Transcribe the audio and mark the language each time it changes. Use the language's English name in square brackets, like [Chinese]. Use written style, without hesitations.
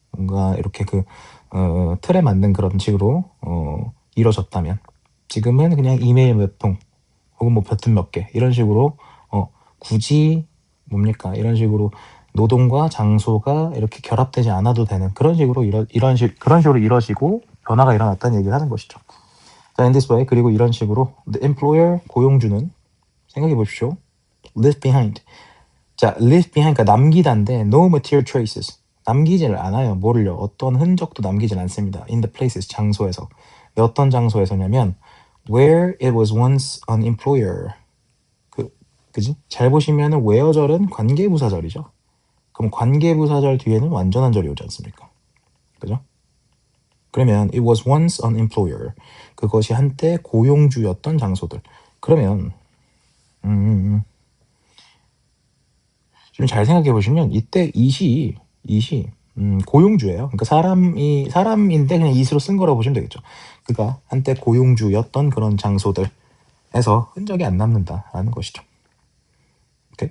[Korean] 뭔가 이렇게 틀에 맞는 그런 식으로 이루어졌다면 지금은 그냥 이메일 몇 통 혹은 뭐 버튼 몇 개 이런 식으로 굳이 뭡니까? 이런 식으로 노동과 장소가 이렇게 결합되지 않아도 되는 그런 식으로 그런 식으로 이루어지고 변화가 일어났다는 얘기를 하는 것이죠. [English] 자, in this way. [Korean] 그리고 이런 식으로 [English] the employer, [Korean] 고용주는 생각해 보십시오. [English] leave behind. [Korean] 자, [English] leave behind, [Korean] 그러니까 남기다인데 [English] no material traces. [Korean] 남기지를 않아요. 뭐를요? 어떤 흔적도 남기질 않습니다. [English] in the places, [Korean] 장소에서. 어떤 장소에서냐면 [English] where it was once an employer. [Korean] 그지? 잘 보시면은 where절은 관계부사절이죠. 그럼 관계부사절 뒤에는 완전한 절이 오지 않습니까? 그죠? 그러면 [English] it was once an employer. [Korean] 그것이 한때 고용주였던 장소들. 그러면 좀 잘 생각해 보시면 이때 it이 고용주예요. 그러니까 사람인데 그냥 it으로 쓴 거라고 보시면 되겠죠. 그가 한때 고용주였던 그런 장소들에서 흔적이 안 남는다라는 것이죠. 오케이?